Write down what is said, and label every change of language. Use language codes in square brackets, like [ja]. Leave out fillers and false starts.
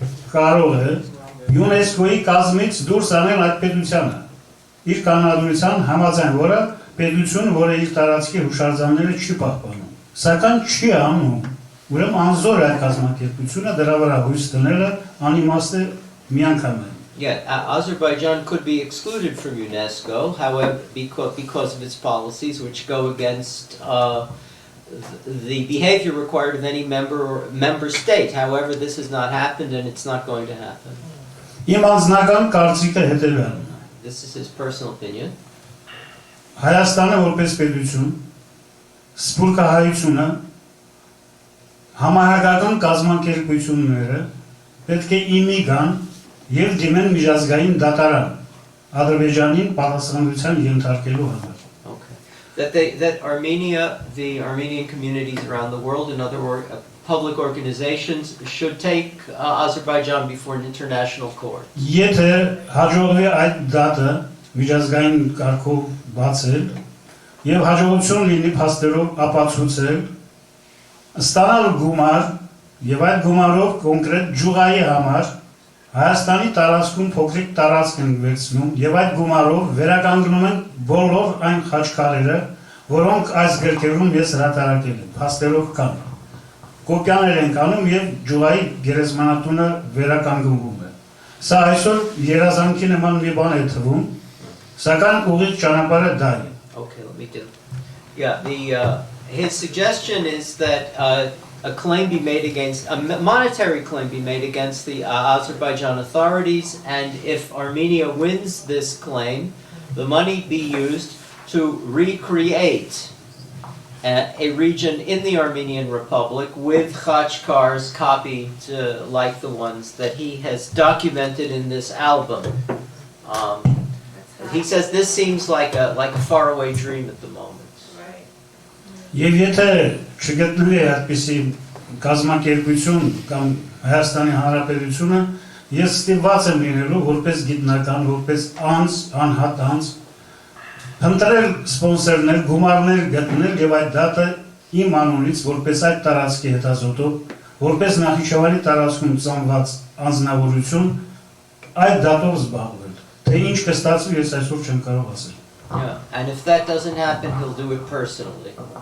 [hy] Կարող է UNESCO-ի կազմից դուրս անել այդ պետությանը։ Իր կանոնադրության համաձայն, որը պետություն, որը իր տարածքի հուշարձանները չի պահպանում։ Սակայն չի անում, ուրեմն անզոր է այդ կազմակերպությունը դրա վրա հույս դնելը անիմաստ է միանգամայն։ [en] Yeah, Azerbaijan could be excluded from UNESCO, however, because of its policies, which go against the behavior required of any member state. However, this has not happened, and it's not going to happen. [hy] Իմ անձնական կարծիքը հետևյալն է։ [en] This is his personal opinion. [hy] Հայաստանը որպես պետություն, սփյուռքահայությունը, համահայկական կազմակերպությունները պետք է իմի գան եւ դիմեն միջազգային դատարան Ադրբեջանին պատասխանատվության ենթարկելու համար։ [en] That Armenia, the Armenian communities around the world, and other public organizations should take Azerbaijan before an international court. [hy] Եթե հաջողվի այդ դատը միջազգային կարգով բացել եւ հաջողություն լինի փաստերով ապացուցել, ստանալ գումար եւ այդ գումարով կոնկրետ ջուղայի համար Հայաստանի տարածքում փոքրիկ տարածք են վերցնում եւ այդ գումարով վերականգնում են բոլոր այն խաչքարերը, որոնք այս գրքերում ես հրատարակել եմ, փաստերով կան։ Կոպիաներ են կանում եւ ջուղայի գերեզմանատունը վերականգնվում է։ Սա այսօր երազանքի նման մի բան է թվում, սակայն ուղիղ ճանապարհը դա է։ [en] Okay, let me do. Yeah, his suggestion is that a claim be made against, a monetary claim be made against the Azerbaijan authorities, and if Armenia wins this claim, the money be used to recreate a region in the Armenian Republic with khachkars copied like the ones that he has documented in this album. He says this seems like a faraway dream at the moment. [hy] Եվ եթե չգտնվի այդպիսի կազմակերպություն կամ Հայաստանի Հանրապետությունը, ես ստիպված եմ լինելու որպես գիտնական, որպես անհատ անձ, ընտրել սպոնսորներ, գումարներ գտնել եւ այդ դատը իմ անունից որպես այդ տարածքի հետազոտող, որպես Նախիջևանի տարածքում ծնված անձնավորություն այդ դատով զբաղվել։ Թե ինչ կստացվի, ես այսօր չեմ կարող ասել։ [en] Yeah, and if that doesn't happen, he'll do it personally.